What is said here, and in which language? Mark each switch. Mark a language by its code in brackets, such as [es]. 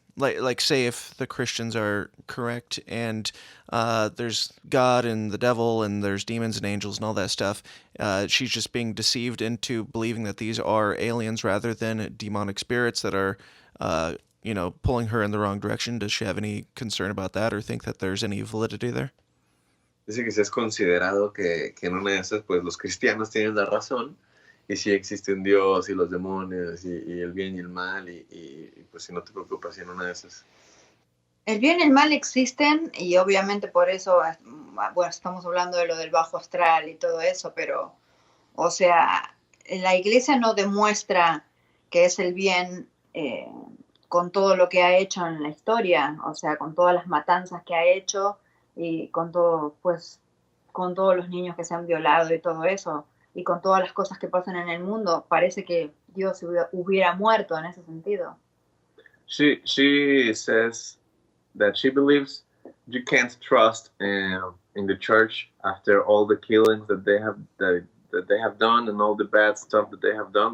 [en] Like say if the Christians are correct and there's God and the devil and there's demons and angels and all that stuff, she's just being deceived into believing that these are aliens rather than demonic spirits that are, pulling her in the wrong direction. Does she have any concern about that or think that there's any validity there? [es] Dice que si es considerado que en una de esas, pues los cristianos tienen la razón. Y si existe un Dios y los demonios y el bien y el mal y pues si no te preocupas, si en una de esas. El bien y el mal existen y obviamente por eso, bueno, estamos hablando de lo del bajo astral y todo eso, pero, o sea, la iglesia no demuestra que es el bien con todo lo que ha hecho en la historia, o sea, con todas las matanzas que ha hecho y con todo, pues, con todos los niños que se han violado y todo eso. Y con todas las cosas que pasan en el mundo, parece que Dios hubiera muerto en ese sentido. [en] She says that she believes you can't trust in the church after all the killings that they have done and all the bad stuff that they have done.